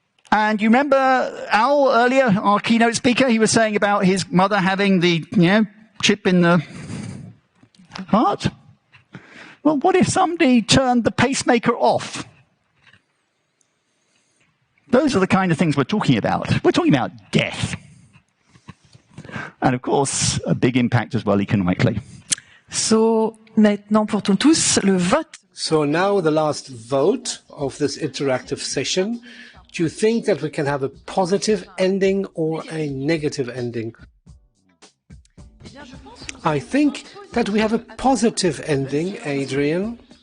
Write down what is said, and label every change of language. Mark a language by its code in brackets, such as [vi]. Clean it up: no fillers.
[en] And you remember Al earlier, our keynote speaker, he was saying about his mother having the, chip in the heart? Well, what if somebody turned the pacemaker off? Those are the kind of things we're talking about. We're talking about death. And of course, a big impact as well economically. [fr] So, maintenant pour tous, le vote. [en] So now the last vote of this interactive session. Do you think that we can have a positive ending or a negative ending? I think that that we have a positive ending, Adrian.